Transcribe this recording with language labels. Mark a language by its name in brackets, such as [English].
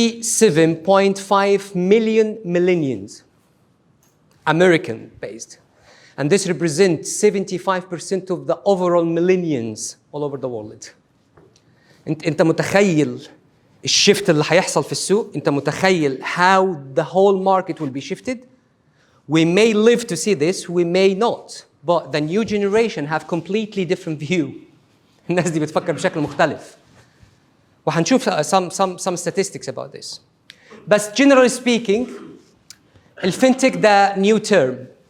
[English] 57.5 million millennials, American-based. And this represents 75% of the overall millennials all over the world. [Arabic] انت متخيل الشيفت اللي هيحصل في السوق؟ انت متخيل [English] how the whole market will be shifted? We may live to see this, we may not. But the new generation have completely different view. [Arabic] الناس دي بتفكر بشكل مختلف. وهنشوف [English] some statistics about this. But generally speaking, الفintech the new term.